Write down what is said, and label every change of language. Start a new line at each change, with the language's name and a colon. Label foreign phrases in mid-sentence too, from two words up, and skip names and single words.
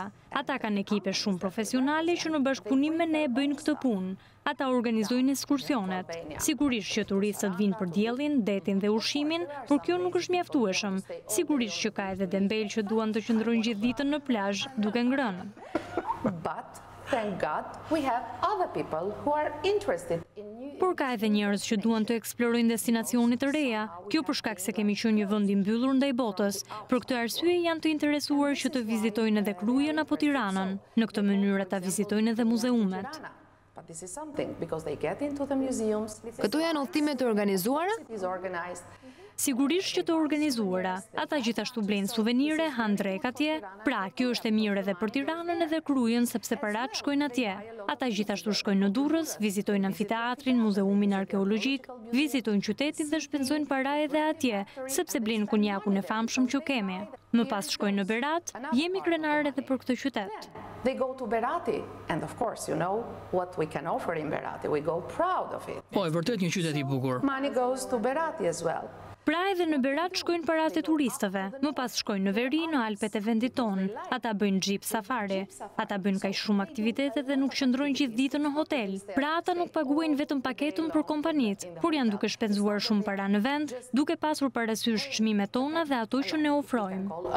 Albanian: Ata kanë ekipe shumë profesionale që në bashkëpunim me ne bëjnë këtë punë. Ata organizojnë ekskursionet. Sigurisht që turistët vinë për diellin, detin dhe ushqimin, por kjo nuk është mjaftueshëm. Sigurisht që ka edhe dembel që duan të qëndrojnë gjithë ditën në plazh, duke ngrënë.
English: But thank God we have other people who are interested in new...
Albanian: Por ka edhe njerëz që duan të eksplorojnë destinacione të reja. Kjo për shkak se kemi qenë një vend i mbyllur ndaj botës. Për këtë arsye janë të interesuar që të vizitojnë edhe Krujën apo Tiranën. Në këtë mënyrë ata vizitojnë edhe muzeumet. Këto janë udhëtime të organizuara? Sigurisht që të organizuara. Ata gjithashtu blejnë suvenire, hanë drek atje. Pra, kjo është e mirë edhe për Tiranën edhe Krujën, sepse parat shkojnë atje. Ata gjithashtu shkojnë në Durrës, vizitojnë amfiteatrin, muzeumin arkeologjik, vizitojnë qytetin dhe shpenzojnë para edhe atje, sepse blejnë konjakun e famshëm që kemi. Më pas shkojnë në Berat, jemi krenar edhe për këtë qytet.
English: They go to Berati, and of course, you know what we can offer in Berati. We go proud of it.
Albanian: Po, e vërtet një qytet i bukur.
English: Money goes to Berati as well.
Albanian: Pra edhe në Berat shkojnë parat e turistëve, më pas shkojnë në veri në Alpet e vendit tonë. Ata bëjnë
English: jeep safari,
Albanian: ata bëjnë kaq shumë aktivitete dhe nuk qëndrojnë gjithë ditën në hotel. Pra ata nuk paguajnë vetëm paketën për kompanitë, por janë duke shpenzuar shumë para në vend, duke pasur parasysh çmimet tona dhe ato që ne ofrojmë.